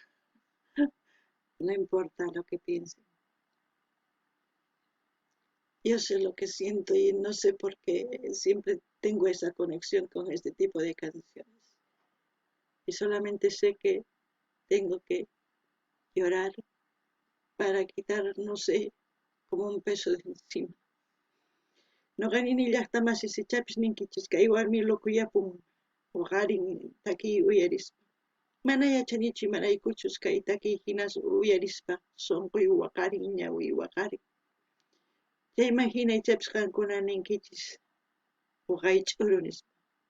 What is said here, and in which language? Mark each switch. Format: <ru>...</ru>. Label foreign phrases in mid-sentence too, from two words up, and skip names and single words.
<es>No importa lo que piensen. Yo sé lo que siento y no sé por qué siempre tengo esa conexión con este tipo de canciones. Y solamente sé que tengo que llorar para quitar, no sé, como un peso de encima.</es> <qu>No ganini llaqtamas chapis ninkichis kay warmi lokuyapun waqarin taki uyarispa. Mana yachanichu imaraykuchus kay taki hinas uyarispa sonquy waqarin ñawi waqarin. Chayman hina ichapis qankuna ninkichis waqay ch'uru nispa.</qu>